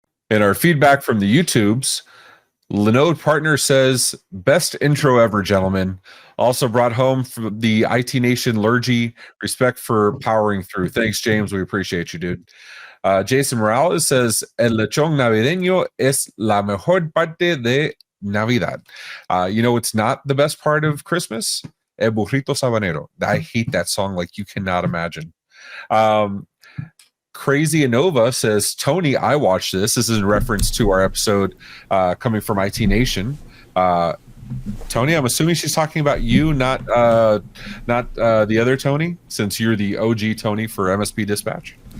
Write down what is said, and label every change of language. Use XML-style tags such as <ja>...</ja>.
<en>And our feedback from the YouTubes, Linode Partner says, best intro ever, gentlemen. Also brought home from the IT Nation Lurgy, respect for powering through. Thanks, James. We appreciate you, dude. Jason Morales says,</en> <es>el lechón navideño es la mejor parte de Navidad.</es> <en>It's not the best part of Christmas? El burrito sabanero. I hate that song like you cannot imagine. Crazy Anova says, Tony, I watched this. This is in reference to our episode coming from IT Nation. Tony, I'm assuming she's talking about you, not the other Tony, since you're the OG Tony for MSP Dispatch.</en>